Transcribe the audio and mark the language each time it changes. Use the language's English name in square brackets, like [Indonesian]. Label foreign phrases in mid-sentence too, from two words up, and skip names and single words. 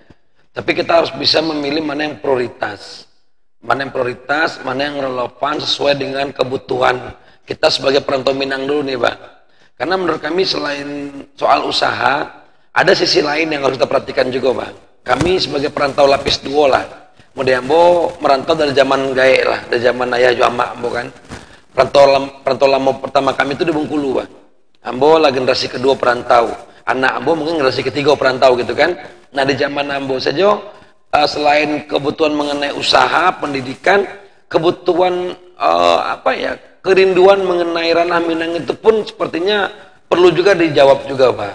[Indonesian] Tapi kita harus bisa memilih mana yang prioritas. Mana yang prioritas, mana yang relevan sesuai dengan kebutuhan kita sebagai perantau Minang dulu nih Bang. Karena menurut kami selain soal usaha, ada sisi lain yang harus kita perhatikan juga Bang. Kami sebagai perantau lapis 2 lah. [Minangkabau] Mudah ambo merantau dari zaman gae lah, dari zaman ayah jo amak ambo kan. [Indonesian] Perantau lama pertama kami itu di Bengkulu Bang. [Minangkabau] Ambo lah generasi kedua perantau. [Indonesian] Anak ambo mungkin generasi ketiga perantau gitu kan. Nah di zaman ambo saja, selain kebutuhan mengenai usaha, pendidikan, kebutuhan kerinduan mengenai ranah Minang itu pun sepertinya perlu juga dijawab juga Pak.